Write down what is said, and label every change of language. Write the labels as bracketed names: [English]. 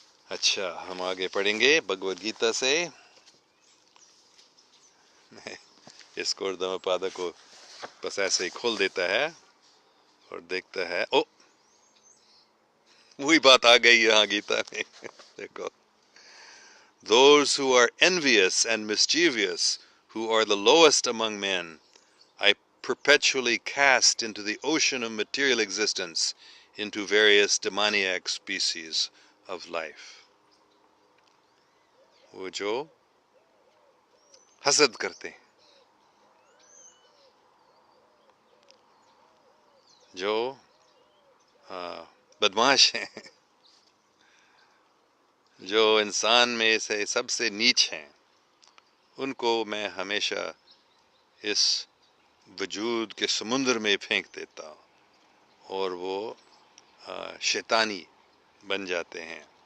[Hindi] अच्छा, हम आगे पढ़ेंगे भगवद गीता से। इसको धम्मपाद को बस ऐसे ही खोल देता है और देखता है, ओ वही बात आ गई यहाँ गीता में। [English] देखो, those who are envious and mischievous, who are the lowest among men, I perpetually cast into the ocean of material existence, into various demoniac species of life. [Hindi] वो जो हसद करते हैं, जो बदमाश हैं, जो इंसान में से सबसे नीच हैं, उनको मैं हमेशा इस वजूद के समुंदर में फेंक देता हूँ और वो शैतानी बन जाते हैं